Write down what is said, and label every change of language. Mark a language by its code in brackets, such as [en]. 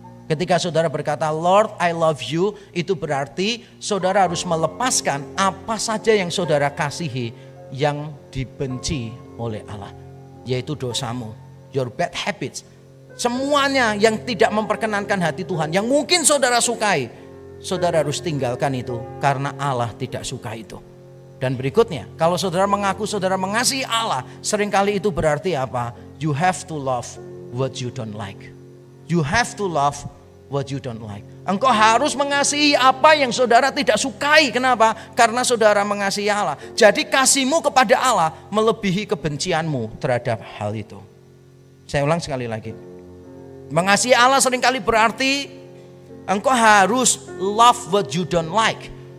[id] Ketika saudara berkata, [en] Lord I love you, [id] itu berarti saudara harus melepaskan apa saja yang saudara kasihi yang dibenci oleh Allah, yaitu dosamu, [en] your bad habits. [id] Semuanya yang tidak memperkenankan hati Tuhan, yang mungkin saudara sukai, saudara harus tinggalkan itu karena Allah tidak suka itu. Dan berikutnya, kalau saudara mengaku saudara mengasihi Allah, seringkali itu berarti apa? [en] You have to love what you don't like. You have to love what you don't like. [id] Engkau harus mengasihi apa yang saudara tidak sukai. Kenapa? Karena saudara mengasihi Allah. Jadi kasihmu kepada Allah melebihi kebencianmu terhadap hal itu. Saya ulang sekali lagi. Mengasihi Allah seringkali berarti engkau harus [en] love what you don't like.